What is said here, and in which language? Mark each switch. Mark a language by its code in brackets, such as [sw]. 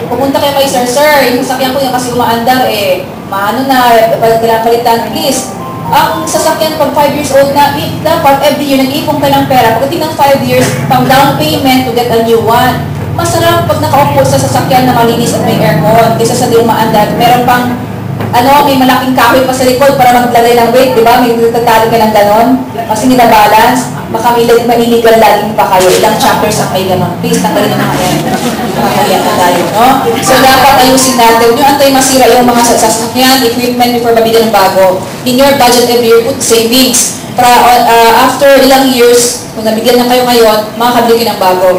[tl] Pupunta kayo kay sir, yung sasakyan ko yung kasi umaandar, maano na, palitan, please. Ang sasakyan pag 5 years old na, dapat every year nag-ipon kayo ng pera. Pagdating ng 5 years, pang down payment [en] to get a new one. [tl] Masarap pag nakaupo sa sasakyan na malinis at may aircon, kaysa sa di umaandar. Meron pang, may malaking kahoy pa sa likod para maglagay ng weight, di ba? May tatali ka ng ganon. Kasi hindi na balance. Baka may illegal laging pa kayo. Ilang chapters ang may ganon. Please, tanggalin na mga yan. Makakaliyan na tayo, no? So, dapat ayusin natin. Yung antay masira yung mga sasakyan, equipment before mabili ng bago. [en] In your budget every year, put savings. [tl] Para after ilang years, kung nabigyan na kayo ngayon, makakabili kayo ng bago.